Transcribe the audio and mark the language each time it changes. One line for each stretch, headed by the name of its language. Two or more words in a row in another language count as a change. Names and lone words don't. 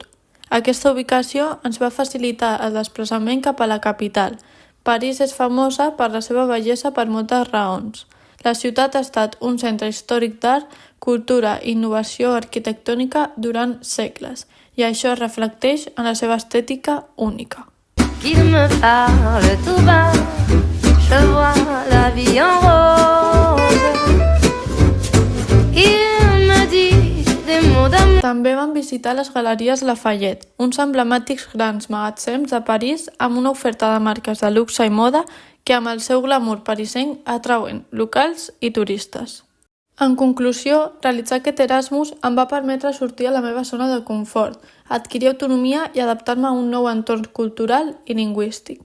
Catalan: Aquesta ubicació ens va facilitar el desplaçament cap a la capital. París és famosa per la seva bellesa per moltes raons. La ciutat ha estat un centre històric d'art, cultura i innovació arquitectònica durant segles, i això es reflecteix en la seva estètica única.
French: qu'il me parle tout bas, je vois la vie en rose. Il me dit des mots d'amour.
Catalan: També vam visitar les Galeries Lafayette, uns emblemàtics grans magatzems de París amb una oferta de marques de luxe i moda que amb el seu glamour parisenc atrauen locals i turistes. En conclusió, realitzar aquest Erasmus em va permetre sortir a la meva zona de confort, adquirir autonomia i adaptar-me a un nou entorn cultural i lingüístic.